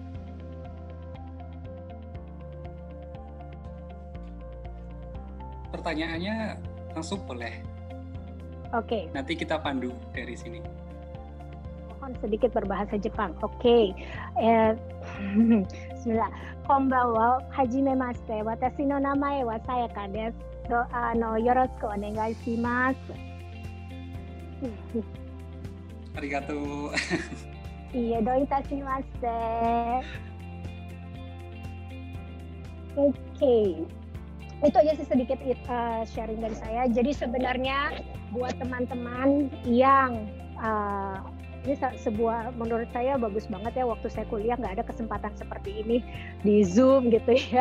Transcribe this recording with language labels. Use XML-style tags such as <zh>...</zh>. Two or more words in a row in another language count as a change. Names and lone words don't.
<id>Pertanyaannya langsung boleh. Oke. Nanti kita pandu dari sini. mohon sedikit berbahasa Jepang. Oke. Bismillah.</id> <ja>こんばんは、はじめまして。私の名前はSayakaです. よろしくお願いします. Arigatou. Iya, どういたしまして.</ja> <id>Oke. Itu aja sih sedikit sharing dari saya. Jadi sebenarnya buat teman-teman yang ini sebuah, menurut saya bagus banget ya, waktu saya kuliah nggak ada kesempatan seperti ini di Zoom gitu ya.</id>